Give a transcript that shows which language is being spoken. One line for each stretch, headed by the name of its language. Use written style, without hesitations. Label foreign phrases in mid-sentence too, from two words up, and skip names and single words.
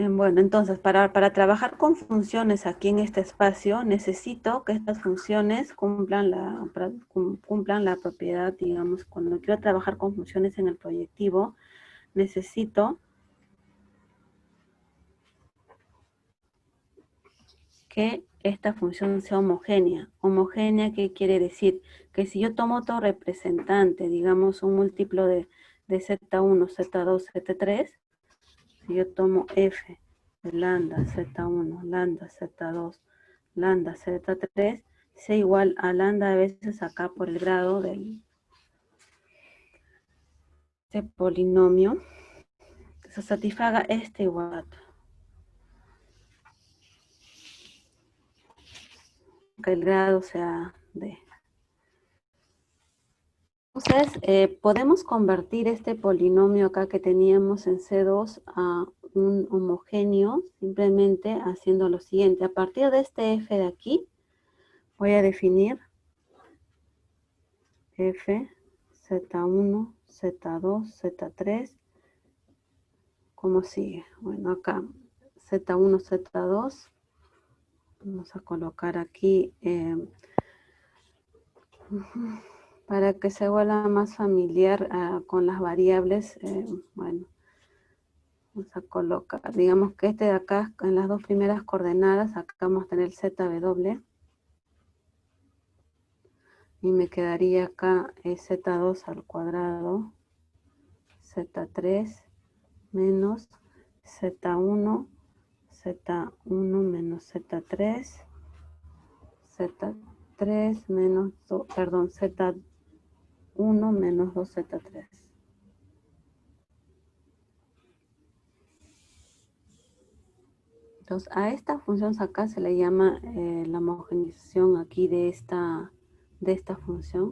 Spanish: Bueno, entonces, para trabajar con funciones aquí en este espacio, necesito que estas funciones cumplan la propiedad, digamos, cuando quiero trabajar con funciones en el proyectivo, necesito que esta función sea homogénea. ¿Homogénea qué quiere decir? Que si yo tomo otro representante, digamos un múltiplo de Z1, Z2, Z3, si yo tomo f de lambda Z1, lambda Z2, lambda Z3, sea igual a lambda a veces acá por el grado de este polinomio, que se satisfaga este igual, que el grado sea de. Entonces, podemos convertir este polinomio acá que teníamos en C2 a un homogéneo simplemente haciendo lo siguiente. A partir de este f de aquí, voy a definir f, z1, z2, z3, ¿cómo sigue? Bueno, acá z1, z2, vamos a colocar aquí para que se vuelva más familiar con las variables, bueno, vamos a colocar, digamos que este de acá, en las dos primeras coordenadas, acá vamos a tener el zw, y me quedaría acá z2 al cuadrado, z3 menos z1, z1 menos z3, z3 menos, perdón, z1 menos 2z3. Entonces, a esta función acá se le llama la homogeneización aquí de esta función.